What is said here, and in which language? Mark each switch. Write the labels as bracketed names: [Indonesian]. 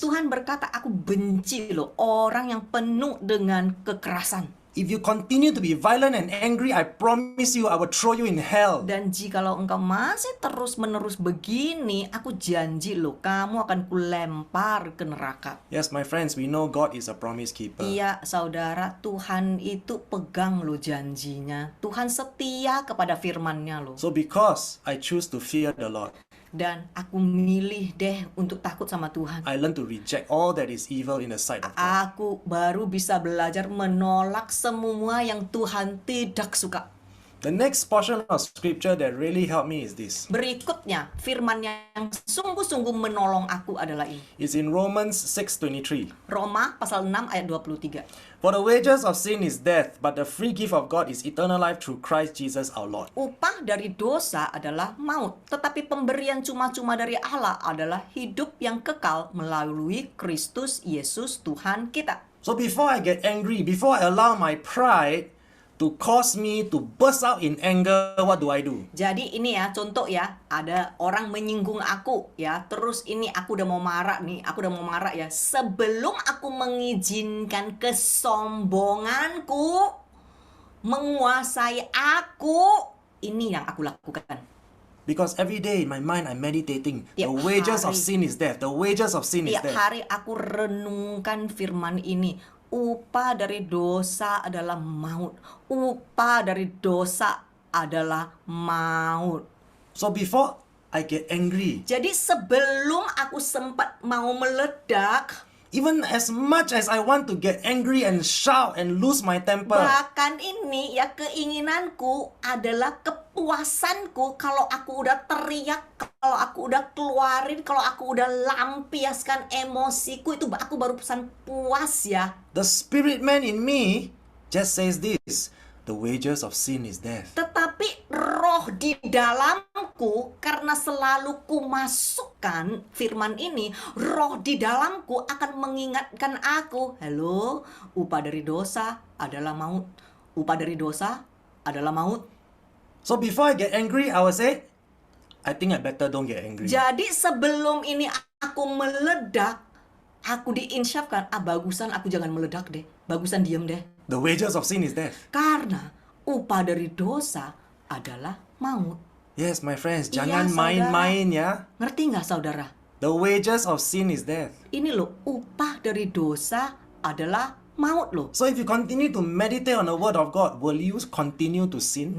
[Indonesian] Tuhan berkata, aku benci loh orang yang penuh dengan kekerasan. [English] If you continue to be violent and angry, I promise you I will throw you in hell. [Indonesian] Dan jikalau engkau masih terus-menerus begini, aku janji loh, kamu akan kulempar ke neraka. [English] Yes, my friends, we know God is a promise keeper. [Indonesian] Iya, saudara, Tuhan itu pegang loh janjinya. Tuhan setia kepada firman-Nya loh. [English] So because I choose to fear the Lord, [Indonesian] Dan aku milih deh untuk takut sama Tuhan. [English] I learned to reject all that is evil in the sight of God. [Indonesian] Aku baru bisa belajar menolak semua yang Tuhan tidak suka. [English] The next portion of scripture that really helped me is this. [Indonesian] Berikutnya, firman yang sungguh-sungguh menolong aku adalah ini. [English] It's in Romans 6:23. [Indonesian] Roma pasal 6 ayat 23. [English] For the wages of sin is death, but the free gift of God is eternal life through Christ Jesus our Lord. [Indonesian] Upah dari dosa adalah maut, tetapi pemberian cuma-cuma dari Allah adalah hidup yang kekal melalui Kristus Yesus Tuhan kita. [English] So before I get angry, before I allow my pride to cause me to burst out in anger, what do I do? [Indonesian] Jadi ini ya contoh ya, ada orang menyinggung aku ya, terus ini aku udah mau marah nih, ya. Sebelum aku mengizinkan kesombonganku menguasai aku, ini yang aku lakukan. [English] Because every day in my mind I'm meditating, the [Indonesian] Tiap [English] wages of [Indonesian] hari. [English] sin is death, the wages of sin is [Indonesian] Tiap [English] death. [Indonesian] hari aku renungkan firman ini. Upah dari dosa adalah maut. Upah dari dosa adalah maut. [English] So before I get angry, [Indonesian] Jadi sebelum aku sempat mau meledak, [English] even as much as I want to get angry and shout and lose my temper, [Indonesian] bahkan ini ya keinginanku adalah kepuasanku kalau aku udah teriak, kalau aku udah keluarin, kalau aku udah lampiaskan emosiku, itu aku baru pesan puas ya. [English] the spirit man in me just says this, the wages of sin is death. [Indonesian] Tetapi roh di dalamku, karena selalu kumasukkan firman ini, roh di dalamku akan mengingatkan aku, halo, upah dari dosa adalah maut. Upah dari dosa adalah maut. [English] So before I get angry, I will say, I think I better don't get angry. [Indonesian] Jadi sebelum ini aku meledak, aku diinsyafkan, bagusan aku jangan meledak deh, bagusan diem deh. [English] The wages of sin is death. [Indonesian] Karena upah dari dosa adalah maut. [English] Yes, my friends, [Indonesian] Iya, jangan saudara. main-main ya. Ngerti nggak saudara? The wages of sin is death. Ini loh, upah dari dosa adalah maut loh. [English] So if you continue to meditate on the word of God, will you continue to sin?